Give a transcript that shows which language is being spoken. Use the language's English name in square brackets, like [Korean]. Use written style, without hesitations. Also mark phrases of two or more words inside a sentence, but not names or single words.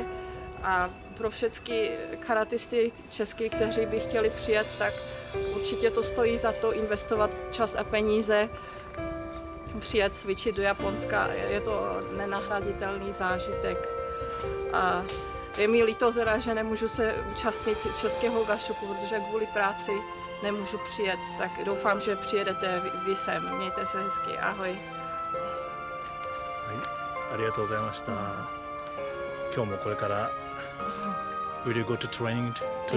[Czech] A pro všechny karatisty český, kteří by chtěli přijet, tak určitě to stojí za to investovat čas a peníze, přijet cvičit do Japonska. Je to nenahraditelný zážitek. A je mi líto teda, že nemůžu se účastnit českého gašoku, protože kvůli práci nemůžu přijet. Tak doufám, že přijedete vy sem. Mějte se hezky. Ahoj. [Japanese] ありがとうございました。今日もこれから [English] Will you go to training today?